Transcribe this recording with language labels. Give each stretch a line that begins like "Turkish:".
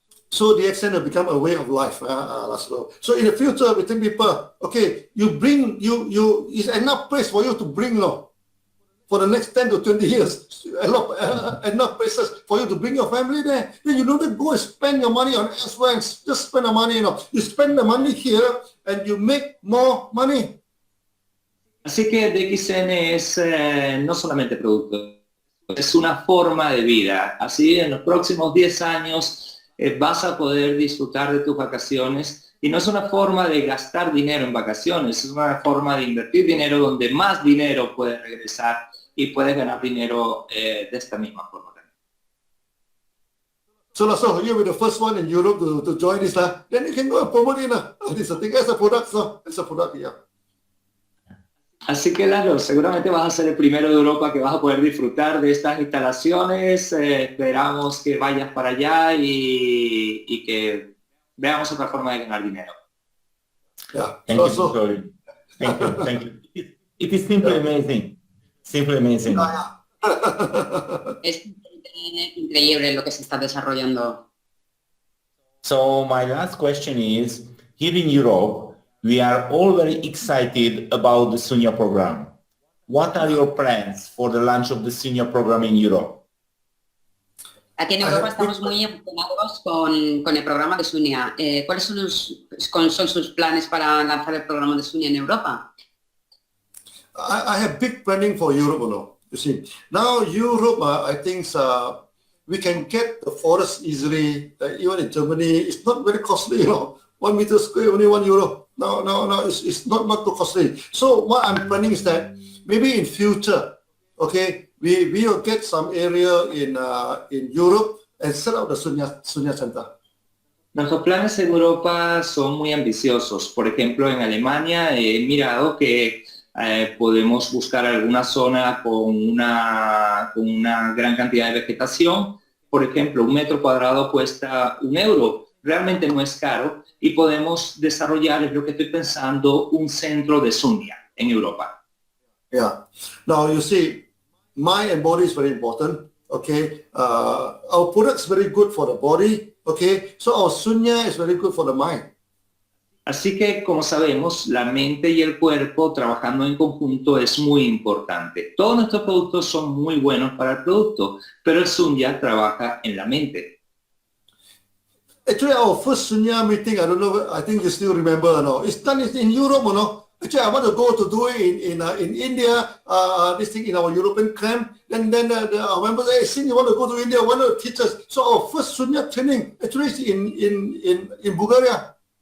English: So DXN will become a way of life, László. So in the future, we tell people, okay, it's enough place for you to bring, no, for the next 10 to 20 years, enough places for you to bring your family there. Then you don't go and spend your money on elsewhere, just spend the money, you know. You spend the money here and you make more money.
Spanish: Así que DXN es no solamente producto, es una forma de vida. Así en los próximos 10 años vas a poder disfrutar de tus vacaciones y no es una forma de gastar dinero en vacaciones, es una forma de invertir dinero donde más dinero puedes regresar y puedes ganar dinero de esta misma forma.
English: So László, you were the first one in Europe to join this, then you can go and promote it. This is a thing, as a product, so it's a product, yeah.
Spanish: Así que, Lalo, seguramente vas a ser el primero de Europa que vas a poder disfrutar de estas instalaciones. Esperamos que vayas para allá y que veamos otra forma de ganar dinero.
English: Yeah. Thank you, Dr. Thank you. It is simply amazing. Simply amazing.
Spanish: Es increíble lo que se está desarrollando.
English: So my last question is, here in Europe, we are all very excited about the Sunya program. What are your plans for the launch of the Sunya program in Europe?
Spanish: Aquí en Europa estamos muy emocionados con el programa de Sunya. ¿Cuáles son sus planes para lanzar el programa de Sunya en Europa?
English: I have big planning for Europe, you know. You see, now Europe, I think we can get the forest easily. Even in Germany, it's not very costly, you know. 1 meter square, only €1. No, it's not too costly. So what I'm planning is that maybe in future, okay, we will get some area in Europe and set up the Sunya Center.
Spanish: Nuestros planes en Europa son muy ambiciosos. Por ejemplo, en Alemania he mirado que podemos buscar alguna zona con una gran cantidad de vegetación. Por ejemplo, 1 metro cuadrado cuesta €1. Realmente no es caro y podemos desarrollar, es lo que estoy pensando, un centro de Sunya en Europa.
English: Yeah. Now you see, mind and body is very important. Okay. Our product is very good for the body. Okay. So our Sunya is very good for the mind.
Spanish: Así que, como sabemos, la mente y el cuerpo trabajando en conjunto es muy importante. Todos nuestros productos son muy buenos para el producto, pero el Sunya trabaja en la mente.
English: Actually, our first Sunya meeting, I don't know, I think you still remember, no? It's done in Europe, no? Actually, I want to go to do it in India, this thing in our European camp. Then our members say, hey, since you want to go to India, why not teach us? So our first Sunya training actually is in Bulgaria.